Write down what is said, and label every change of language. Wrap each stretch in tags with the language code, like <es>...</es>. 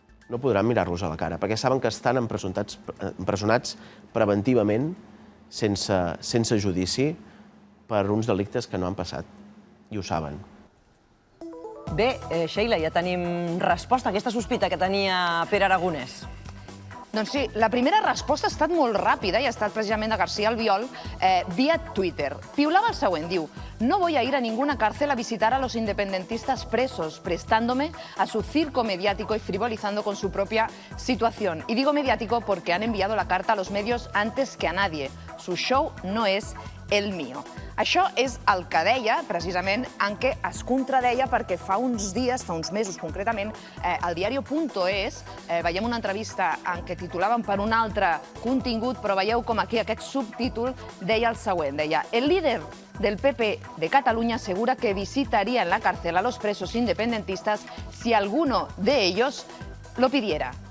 <ca>No podran mirar-los a la cara, perquè saben que estan empresonats preventivament, sense judici, per uns delictes que no han passat. I ho saben. Bé, Sheila, ja tenim resposta a aquesta sospita que tenia Pere Aragonès. Doncs sí, la primera resposta ha estat molt ràpida i ha estat precisament de García Albiol via Twitter. Piulava el següent, diu:</ca> <es>no voy a ir a ninguna cárcel a visitar a los independentistas presos, prestándome a su circo mediático y frivolizando con su propia situación. Y digo mediático porque han enviado la carta a los medios antes que a nadie. Su show no es el mío.</es> <ca>Això és el que deia, precisament, en què es contradeia perquè fa uns dies, fa uns mesos concretament, al diario.es veiem una entrevista en què titulaven per un altre contingut, però veieu com aquí aquest subtítol deia el següent, deia:</ca> <es>el líder del PP de Cataluña asegura que visitaría en la cárcel a los presos independentistas si alguno de ellos lo pidiera.</es>